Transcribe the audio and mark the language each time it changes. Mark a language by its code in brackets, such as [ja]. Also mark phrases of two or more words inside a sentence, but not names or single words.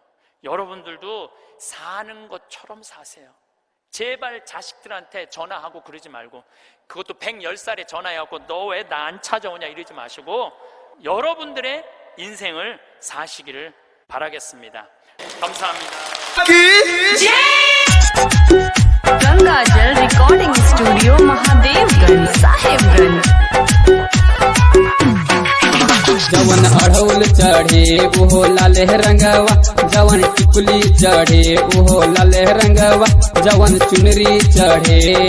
[ko] 여러분들도 사는 것처럼 사세요. 제발 자식들한테 전화하고 그러지 말고, 그것도 110살에 전화해갖고 너 왜 나 안 찾아오냐 이러지 마시고 여러분들의 인생을 사시기를 바라겠습니다. 감사합니다. [bho] गंगाजल रिकॉर्डिंग स्टूडियो महादेवगंज साहेबगंज। जवन अढ़ौल चढ़े ओहो लाले रंगवा, जवन टिकुली चढ़े ओहो लाले रंगवा, जवन चुनरी चढ़े